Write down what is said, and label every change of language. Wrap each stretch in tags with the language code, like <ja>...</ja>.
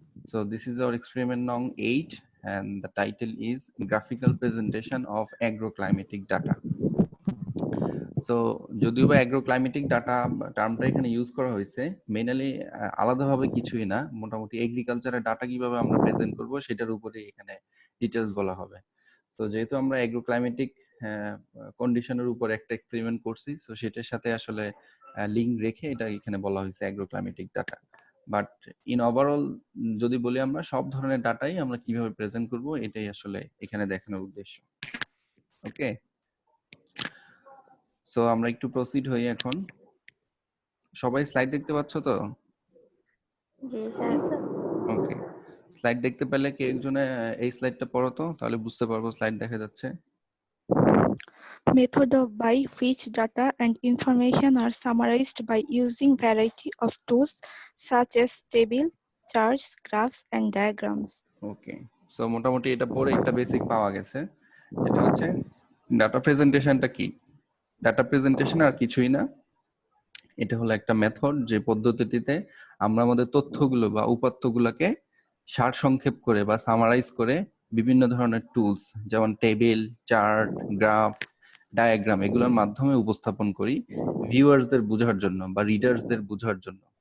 <en>So this is our experiment nong 8 and the title is Graphical Presentation of Agroclimatic Data.</en> <bn>So যদিও বা অ্যাগ্রোক্লাইমেটিক data টার্মটা এখানে use করা হয়েছে, mainly আলাদাভাবে কিছুই না, মোটামুটি এগ্রিকালচারের ডাটা কিভাবে আমরা প্রেজেন্ট করব সেটার উপরে এখানে ডিটেলস বলা হবে। তো যেহেতু আমরা অ্যাগ্রোক্লাইমেটিক কন্ডিশনের উপর একটা এক্সপেরিমেন্ট করছি, সো সেটার সাথে আসলে লিঙ্ক রেখে এটা এখানে বলা হয়েছে অ্যাগ্রোক্লাইমেটিক ডাটা। বাট ইন ওভারঅল যদি বলি আমরা সব ধরনের ডাটাই আমরা কিভাবে প্রেজেন্ট করব এটাই আসলে এখানে দেখানোর উদ্দেশ্য। ওকে, সো আমরা একটু প্রসিড হই এখন। সবাই স্লাইড দেখতে পাচ্ছ তো? জি স্যার। ওকে, স্লাইড দেখতে পেলে কে একজনে এই স্লাইডটা পড়ো তো, তাহলে বুঝতে পারবো স্লাইড দেখা যাচ্ছে।</bn> <en>Method by which data and information are summarized by using variety of tools such as table, charts, graphs, and diagrams.</en> <bn>Okay, so মোটামুটি এটা পড়ে একটা বেসিক পাওয়া গেছে। এটা হচ্ছে ডাটা প্রেজেন্টেশনটা কি। ডাটা প্রেজেন্টেশন আর কিছুই না, এটা হলো একটা মেথড যে পদ্ধতিতে আমরা আমাদের তথ্যগুলো বা উপাত্তগুলোকে সারসংক্ষেপ করে বা সামারাইজ করে বিভিন্ন ধরনের টুলস যেমন টেবিল, চার্ট, গ্রাফ, ডায়াগ্রাম এগুলোর মাধ্যমে উপস্থাপন করি ভিউয়ার্সদের বোঝার জন্য বা রিডার্সদের বোঝার জন্য।</bn>